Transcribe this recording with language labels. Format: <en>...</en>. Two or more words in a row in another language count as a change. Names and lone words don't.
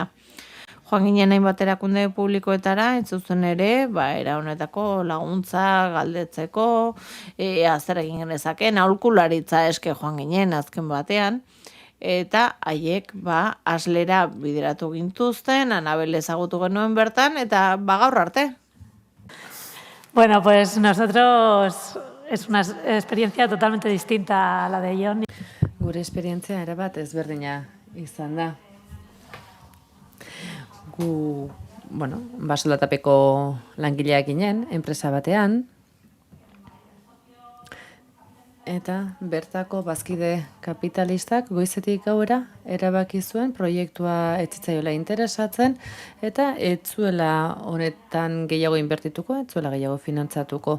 <eu>Joan ginen hainbat erakunde publikoetara, entzuzen ere, era honetako laguntza galdetzeko, zer egin genezakeen, aholkularitza eske joan ginen azken batean, eta haiek Aslera bideratu gintuzten, Anabel ezagutu genuen bertan, eta gaur arte.</eu> <es>Bueno, pues nosotros es una experiencia totalmente distinta a la de Jon.</es> <eu>Gure esperientzia erabat ezberdina izan da. Gu, basolatapeko langileak ginen, enpresa batean, eta bertako bazkide kapitalistak goizetik gauera erabaki zuen proiektua ez zitzaiola interesatzen eta ez zuela honetan gehiago inbertituko, ez zuela gehiago finantzatuko.</eu>